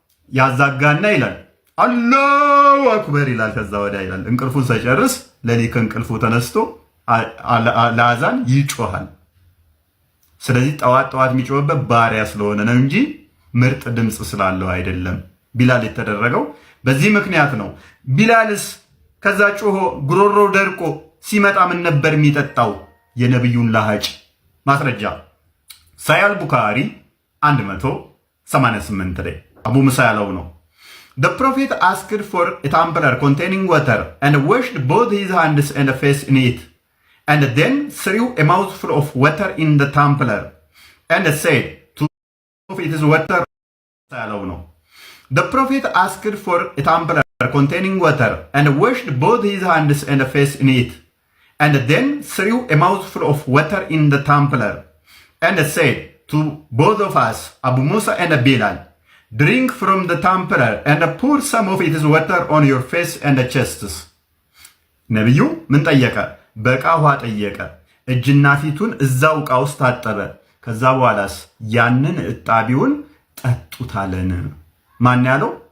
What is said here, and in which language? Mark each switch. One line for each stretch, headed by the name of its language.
Amharic: ያዛጋና ይላል አላሁ አክበር ይላል። ከዛ ወዲያ ይላል እንቅልፉን ሳይጨርስ ሌሊት ከእንቅልፉ ተነስቶ ለአዛን ይጮሃል። ስለዚህ ጠዋት የሚጮህበት ባሪያ ስለሆነ ነው እንጂ ምርጥ ድምፅ ስላለው አይደለም ቢላል የተደረገው በዚህ ምክንያት ነው። ቢላልስ ከዛ ጮሆ ጉሮሮ ደርቆ ሲመጣ ምን ነበር የሚጠጣው? የነብዩን ላሃጭ። ማስረጃ ሳያል ቡኻሪ 188 ላይ አቡ ሙሳ ያለው ነው።
English: The prophet asked for a tumbler containing water and washed both his hands and face in it and then threw a mouthful of water in the tumbler and said to it is water
Amharic: ያለው ነው።
English: The prophet asked for a tumbler containing water and washed both his hands and face in it and then threw a mouthful of water in the tumbler and said to both of us, Abu Musa and Bilal, drink from the tumbler and pour some of its water on your face and chests.
Amharic: ነብዩ ምን ጠየቀ? በቃ ውሃ ጠየቀ። እጅና ፊቱን እዛው ዕቃ ውስጥ ታጠበ። ከዛ በኋላስ ያንን እጣቢውን ጠጡታለን። ማን ያለው?